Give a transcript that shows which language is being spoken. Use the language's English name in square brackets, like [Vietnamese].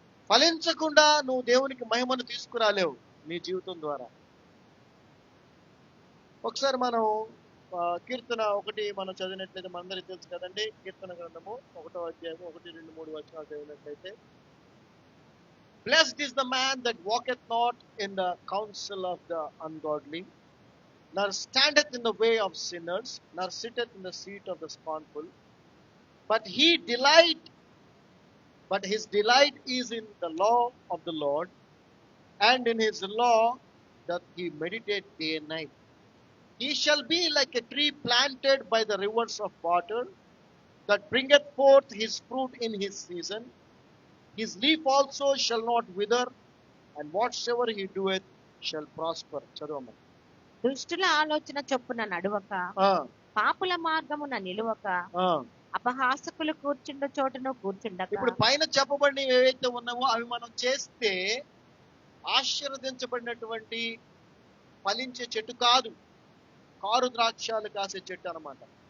[Telugu] ఫలించకుండా నువ్వు దేవునికి మహిమను తీసుకురాలేవు నీ జీవితం ద్వారా. ఒకసారి మనం కీర్తన 1 మనం చదివినట్లయితే మనందరికీ తెలుసు కదండి. కీర్తన గ్రంథము 1వ అధ్యాయం 1, 2, 3 వచనాలు చదివినట్లయితే, [English] Blessed is the man that walketh not in the counsel of the ungodly, nor standeth in the way of sinners, nor sitteth in the seat of the scornful, but he delight But his delight is in the law of the Lord, and in his law doth he meditate day and night. He shall be like a tree planted by the rivers of water, that bringeth forth his fruit in his season. His leaf also shall not wither, and whatsoever he doeth shall prosper. [Telugu] చదవమ్మ. దుష్టుల ఆలోచన చొప్పున నడువక, పాపుల మార్గమున నిలువక, అపహాసకులు కూర్చుండ చోటను కూర్చుండక. ఇప్పుడు పైన చెప్పబడినవి ఏవైతే ఉన్నావో అవి మనం చేస్తే ఆశీర్వదించబడినటువంటి ఫలించే చెట్టు కాదు, కారు ద్రాక్షాలు కాసే చెట్టు అన్నమాట.